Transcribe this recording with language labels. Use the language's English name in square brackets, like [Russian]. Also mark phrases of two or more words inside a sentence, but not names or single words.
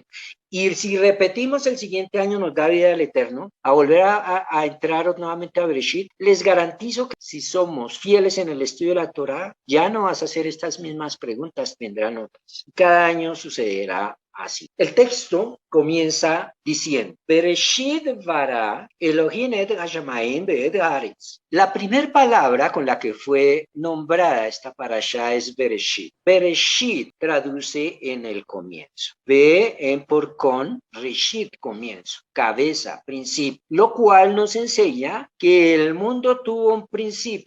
[Spanish] Y si repetimos el siguiente año nos da vida al eterno, a volver a entrar nuevamente a Bereshit, les garantizo que si somos fieles en el estudio de la Torah, ya no vas a hacer estas mismas preguntas, vendrán otras. Cada año sucederá así. El texto comienza diciendo, [Hebrew] בראשית ברא אלוהים את השמים ואת הארץ. [Spanish] La primera palabra con la que fue nombrada esta parasha es Bereshit. Bereshit traduce en el comienzo. Ve en por con, Reshit, comienzo, cabeza, principio, lo cual nos enseña que el mundo tuvo un principio.